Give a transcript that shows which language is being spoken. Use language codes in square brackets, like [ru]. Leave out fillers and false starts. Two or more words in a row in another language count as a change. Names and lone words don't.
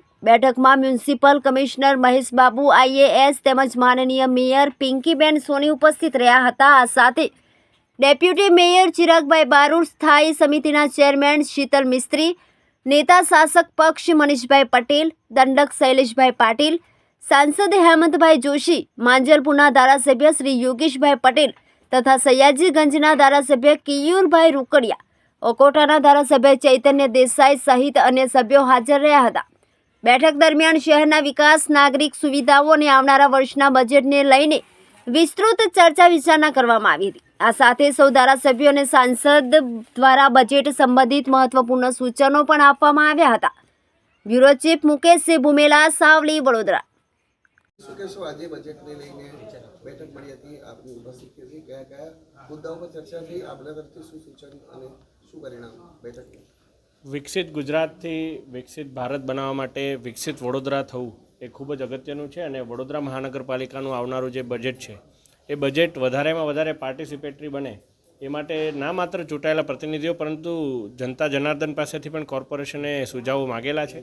[gu] બેઠકમાં મ્યુનિસિપલ કમિશનર મહેશ બાબુ IAS તેમજ માનનીય મેયર પિંકીબેન સોની ઉપસ્થિત રહ્યા હતા। આ સાથે ડેપ્યુટી મેયર ચિરાગભાઈ બારોટ, સ્થાયી સમિતિના ચેરમેન શીતલ મિસ્ત્રી, નેતા શાસક પક્ષ મનીષભાઈ પટેલ, દંડક શૈલેષભાઈ પાટીલ, સાંસદ હેમંતભાઈ જોશી, માંજલપુરના ધારાસભ્ય શ્રી યોગેશભાઈ પટેલ તથા સયાજીગંજના ધારાસભ્ય કિયૂરભાઈ રુકડિયા, ઓકોટાના ધારાસભ્ય ચૈતન્ય દેસાઈ સહિત અન્ય સભ્યો હાજર રહ્યા હતા। બેઠક દરમિયાન શહેરના વિકાસ, નાગરિક સુવિધાઓ અને આવનારા વર્ષના બજેટને લઈને વિસ્તૃત ચર્ચા વિચારણા કરવામાં આવી હતી। આ સાથે સૌ ધારાસભ્યો અને સાંસદ દ્વારા બજેટ સંબંધિત મહત્વપૂર્ણ સૂચનો પણ આપવામાં આવ્યા હતા। [en] bureau chief [gu] मुकेश सिंह भूमेला, सावली, वडोदरा। શું કહેશો? આજે બજેટને લઈને બેઠક મળી હતી, આપની ઉપસ્થિતિ હતી, કયા કયા મુદ્દાઓ પર ચર્ચા થઈ, આપણા તરફથી શું સૂચન અને શું પરિણામ બેઠકનું? વિકસિત ગુજરાતથી વિકસિત ભારત બનાવવા માટે વિકસિત વડોદરા થવું એ ખૂબ જ અગત્યનું છે અને વડોદરા મહાનગરપાલિકાનું આવનારું જે બજેટ છે એ બજેટ વધારેમાં વધારે પાર્ટિસિપેટરી બને એ માટે ના માત્ર ચૂંટાયેલા પ્રતિનિધિઓ પરંતુ જનતા જનાર્દન પાસેથી પણ કોર્પોરેશને સુઝાવો માગેલા છે।